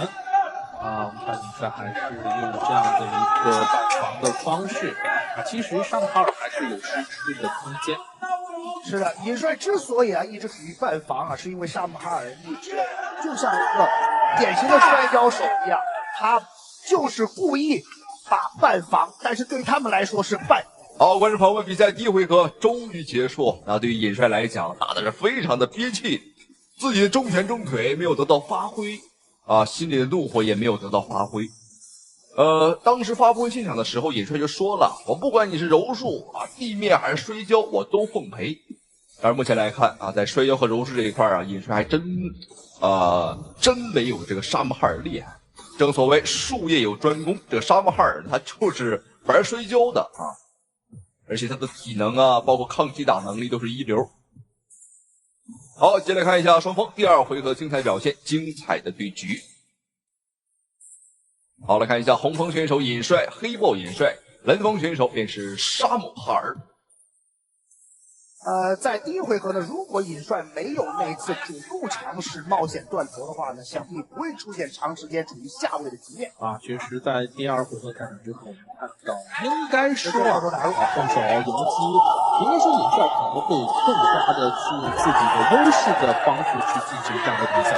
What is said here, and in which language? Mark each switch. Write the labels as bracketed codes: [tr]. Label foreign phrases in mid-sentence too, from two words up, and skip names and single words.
[zh] 我們看尹帥還是用這樣的一個半防的方式其實沙姆哈爾還是有施出的空間。是的，尹帥之所以一直处於半防是因為沙姆哈爾一直就像一個典型的摔跤手一樣，他就是故意把半防，但是對他們來說是半。好，觀眾朋友們，比賽第一回合終於結束。那對於尹帥來講，打的是非常的憋氣，自己的中拳中腿沒有得到發揮。心裡的怒火也沒有得到發揮。當時發布會現場的時候，尹帥就說了：“我不管你是柔術地面還是摔跤，我都奉陪。” 但是目前來看在摔跤和柔術這一塊尹帥還真沒有這個沙姆哈爾厲害。正所謂術業有專攻，這個沙姆哈爾他就是玩摔跤的而且他的體能包括抗擊打能力都是一流。好，接下來看一下双方第二回合精彩表現，精彩的对局。好，来看一下紅方選手尹帥，黑豹尹帥，藍方選手便是沙姆哈爾。在第一回合呢，如果尹帥沒有那次主動嘗試冒險斷頭的話呢，想必不會出現長時間處於下位的局面。確實在第二回合開場之後，我們看到應該說放手迎擊，應該說尹帥可能會更加的是自己的優勢的方式去進行這樣的比賽。